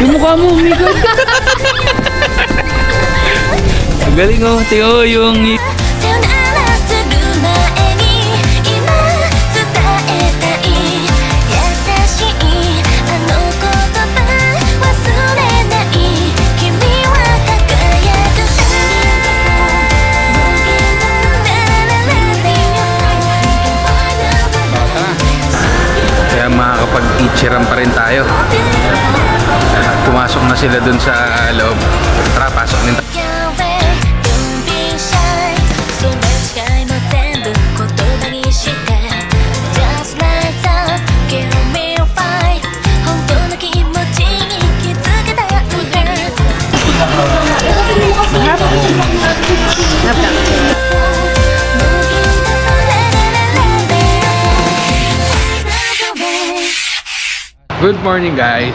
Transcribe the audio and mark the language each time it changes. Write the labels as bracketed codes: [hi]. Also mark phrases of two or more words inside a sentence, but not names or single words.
[tl] mukha mo, umikot. Ang galing oh, tiyo yung... [ja] さよならする前に今伝えたい優しいあの言葉忘れない君は輝くさ [tl] Kaya makakapag-teacheran pa rin tayo. Pumasok na sila dun sa loob. Tara, pasok din tayo. [en] Don't be shy [ja] そんな違いも全部言葉にして [en] Just like that Give me a fight [ja] 本当の気持ちに気づけたんだ [en] Good morning guys.